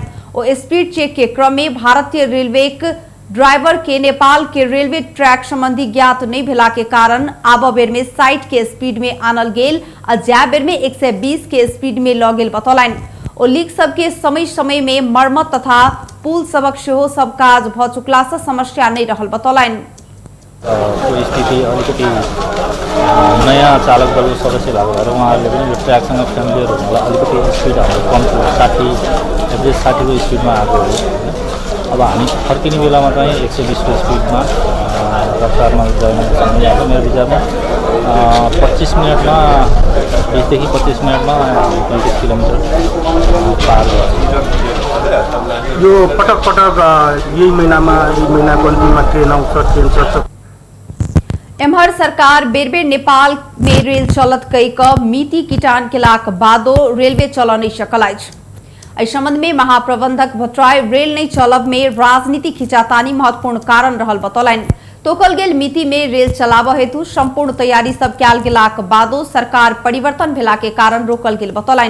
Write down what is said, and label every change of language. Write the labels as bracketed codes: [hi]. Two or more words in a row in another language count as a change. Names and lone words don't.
[mai] ओ स्पीड चेक के क्रम में भारतीय रेलवे ड्राइवर के नेपाल के रेलवे ट्रैक संबंधी ज्ञात नहीं भेला के कारण आबा बेर में 60 के स्पीड में आनल गेल आ जाय बेर में 120 के स्पीड में लऽ गेल बतौलन। ओ लीक सबके समय समय में मरम्मत तथा पुल सबक सेहो सब काज भ चुकला से समस्या नहीं रहल बतौलन। [ne] स्थिति अलिकति नयाँ चालक दल सदस्य भएको भएर उहाँहरूले पनि यो ट्र्याकसँग फ्यामिलियर हुनुलाई अलिकति स्पिडहरू कम्ती 60 एभरेज 60 को स्पिडमा आएको हो। अब हामी फर्किने बेलामा चाहिँ 120 को स्पिडमा रफ्तारमा जान सक्ने हो। मेरो विचारमा 25 मिनटमा 20 देखि 25 मिनटमा 35 किलोमिटर पार गर्छ। यो पटक पटक यही महिनाको अन्तिममा ट्रेन आउँछ ट्रेन चल्छ। [mai] एम्हर सरकार बेर बेर नेपाल में रेल चलत कईक मिति किटान केलाक बादो रेलवे चल नहीं सकल अछि। एहि संबंध में महाप्रबंधक भट्टराई रेल नहीं चलब में राजनीतिक खिंचातानी महत्वपूर्ण कारण रहल बतौलन। तोकल गेल मिति में रेल चलाब हेतु संपूर्ण तैयारी सब कयल गेलाक बादो सरकार परिवर्तन भेला के कारण रोकल गेल बतौलन।